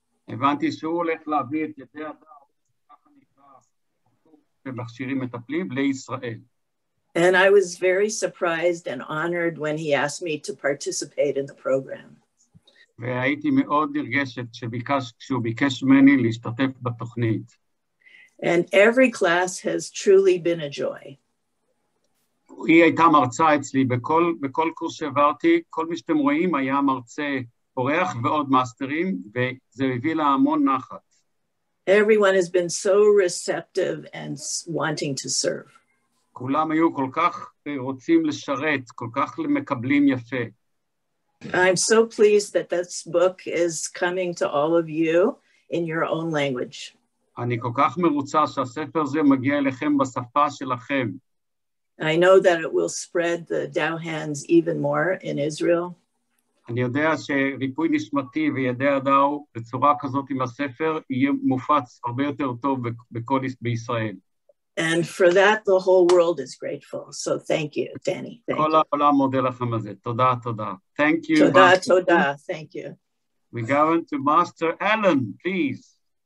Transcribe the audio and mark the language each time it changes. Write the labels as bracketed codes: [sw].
[he] הבנתי שהוא הולך להביא את ידי הדאו, ככה נקרא, במכשירים מטפלים, לישראל. [en] And I was very surprised and honored when he asked me to participate in the program. [he] והייתי מאוד נרגשת כשהוא ביקש ממני להשתתף בתוכנית. [en] And every class has truly been a joy. [he] היא הייתה מרצה אצלי בכל קורס שעברתי, כל מי שאתם רואים היה מרצה אורח ועוד מאסטרים, וזה הביא לה המון נחת. [en] Everyone has been so receptive and wanting to serve. [he] כולם היו כל כך רוצים לשרת, כל כך מקבלים יפה. [en] I'm so pleased that this book is coming to all of you in your own language. [he] אני כל כך מרוצה שהספר הזה מגיע אליכם בשפה שלכם. [en] I know that it will spread the Dow hands even more in Israel. [he] אני יודע שריפוי נשמתי וידי הדאו בצורה כזאת עם הספר יהיה מופץ הרבה יותר טוב בישראל. [en] And for that, the whole world is grateful. So thank you, Danny. Thank [he] כל [en] you. [he] העולם מודה לכם על זה. תודה, תודה. [en] Thank you. [he] Toda, toda. [en] Thank you. We go into Master Alan, please.